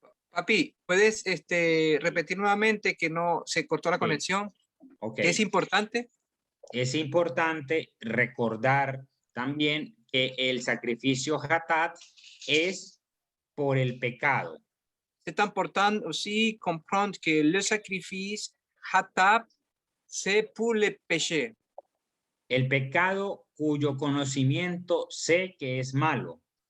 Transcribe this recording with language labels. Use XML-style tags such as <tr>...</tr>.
<es>Papi, ¿puedes repetir nuevamente que no se cortó la conexión? Ok. ¿Es importante? Es importante recordar también que el sacrificio Hatat es por el pecado.</es> <fr>C'est important aussi comprendre que le sacrifice Hatat, c'est pour le péché.</fr> <es>El pecado cuyo conocimiento sé que es malo.</es>